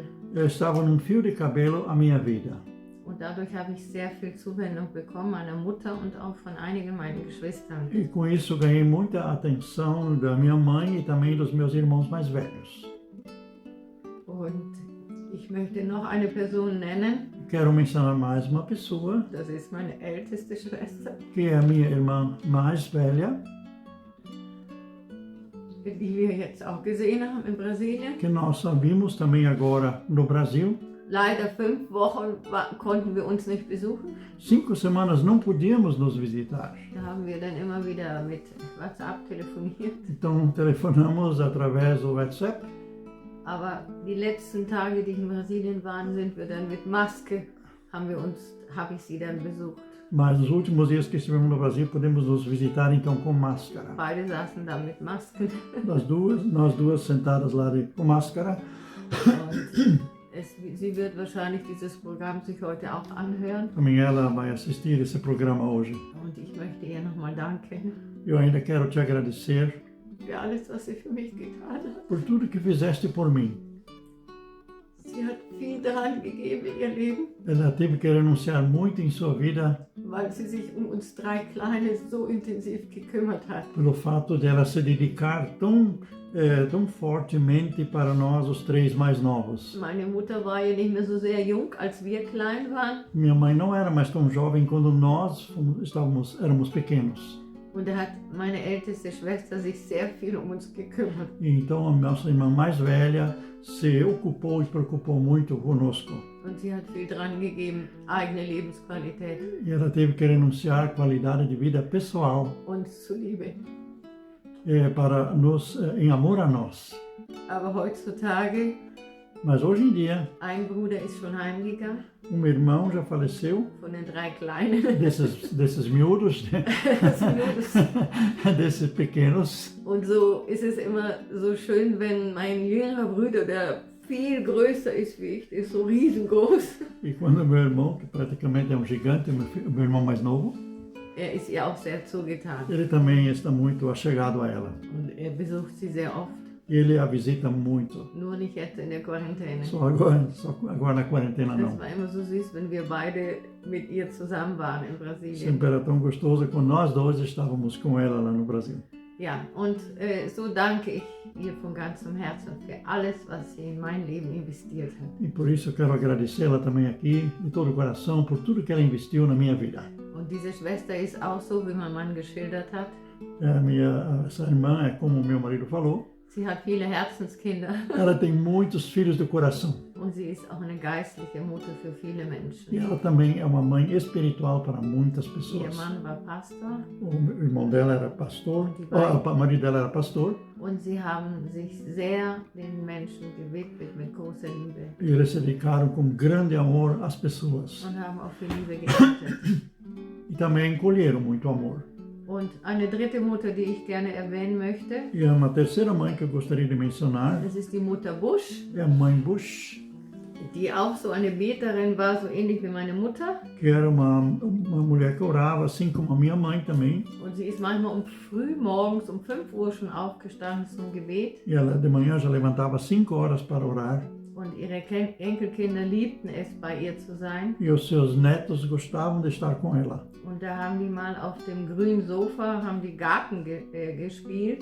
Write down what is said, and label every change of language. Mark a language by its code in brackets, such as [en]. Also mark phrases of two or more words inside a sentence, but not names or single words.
[pt] Eu estava num fio de cabelo a minha vida. [de] Und dadurch habe ich sehr viel Zuwendung bekommen, meiner Mutter und auch von einigen meiner Geschwistern. [pt] E com isso ganhei muita atenção da minha mãe e também dos meus irmãos mais velhos. [de] Und ich möchte noch eine Person nennen, [pt] Quero mencionar mais uma pessoa, [de] das ist meine älteste Schwester, [pt] que é a minha irmã mais velha, [de] die wir jetzt auch gesehen haben in Brasilien. [pt] que nós vimos também agora no Brasil. [de] Leider 5 Wochen konnten wir uns nicht besuchen. [pt] 5 semanas não podíamos nos visitar. [de] Da haben wir dann immer wieder mit WhatsApp telefoniert. [pt] Então telefonamos através do WhatsApp. [de] Aber die letzten Tage, die in Brasilien waren, sind wir dann mit Maske, habe ich sie dann besucht. [pt] Mas nos últimos dias que estivemos no Brasil, podemos nos visitar então com máscara. [de] Beide saßen da mit Masken. [pt] Nós duas sentadas lá com máscara. [de] Und sie wird wahrscheinlich dieses Programm sich heute auch anhören. [pt] Também ela vai assistir esse programa hoje. [de] Und ich möchte ihr nochmal danken [pt] Eu ainda quero te agradecer [de] für alles, was sie für mich getan hat. [pt] por tudo que fizeste por mim. [de] Sie hat viel dran gegeben in ihr Leben, [pt] Ela teve que renunciar muito em sua vida [de] weil sie sich um uns 3 Kleine so intensiv gekümmert hat. [pt] pelo fato de ela se dedicar tão fortemente para nós, os 3 mais novos. [de] Meine Mutter war ja nicht mehr so sehr jung, als wir klein waren. [pt] Minha mãe não era mais tão jovem quando nós éramos pequenos. [de] Und da hat meine älteste Schwester sich sehr viel um uns gekümmert. [pt] Então a nossa irmã mais velha se ocupou e preocupou muito conosco. [de] Und sie hat viel dran gegeben, eigene Lebensqualität [pt] E ela teve que renunciar à qualidade de vida pessoal [de] uns zuliebe. [pt] em amor a nós. [de] Aber heutzutage, [pt] Mas hoje em dia, [de] ein Bruder ist schon heimgegangen, [pt] irmão já faleceu, [de] von den 3 Kleinen. [pt] desses miúdos, desses pequenos. [de] Und so ist es immer so schön, wenn mein jüngerer Bruder, der viel größer ist wie ich, der ist so riesengroß. [pt] E quando meu irmão, que praticamente é um gigante, meu irmão mais novo, [de] Er ist ihr auch sehr zugetan. [pt] ele também está muito achegado a ela. [de] Und er besucht sie sehr oft, [pt] E ele a visita muito. [de] nur nicht jetzt in der Quarantäne. [pt] Só agora na quarentena [de] Das [pt] não. [de] war immer so süß, wenn wir beide mit ihr zusammen waren in Brasilien. [pt] Sempre era tão gostoso quando nós dois estávamos com ela lá no Brasil. [de] Ja, und so danke ich ihr von ganzem Herzen für alles, was sie in mein Leben investiert hat. [pt] E por isso eu quero agradecê-la também aqui, de todo o coração, por tudo que ela investiu na minha vida. [de] Und diese Schwester ist auch so, wie mein Mann geschildert hat. [pt] Essa irmã é como o meu marido falou, [de] Sie hat viele Herzenskinder [pt] ela tem muitos filhos do coração. [de] und sie ist auch eine geistliche Mutter für viele Menschen. [pt] E ela também é uma mãe espiritual para muitas [de] Ihr [pt] pessoas. [de] Mann war Pastor [pt] O irmão dela era pastor, o marido dela era pastor, [de] und sie haben sich sehr den Menschen gewidmet mit großer Liebe [pt] e eles se dedicaram com grande amor às pessoas. [de] und haben auch für Liebe geachtet. [pt] E também colheram muito amor. [de] Und eine dritte Mutter, die ich gerne erwähnen möchte, [pt] E uma terceira mãe que eu gostaria de mencionar [de] das ist die Mutter Busch, [pt] é a mãe Bush, [de] die auch so eine Beterin war, so ähnlich wie meine Mutter. [pt] que era uma mulher que orava, assim como a minha mãe também. [de] Und sie ist manchmal früh morgens um 5 Uhr schon aufgestanden zum Gebet. [pt] E ela de manhã já levantava 5 horas para orar. [de] Und ihre Enkelkinder liebten es, bei ihr zu sein. [pt] E os seus netos gostavam de estar com ela. [de] Und da haben die mal auf dem grünen Sofa, haben die Garten gespielt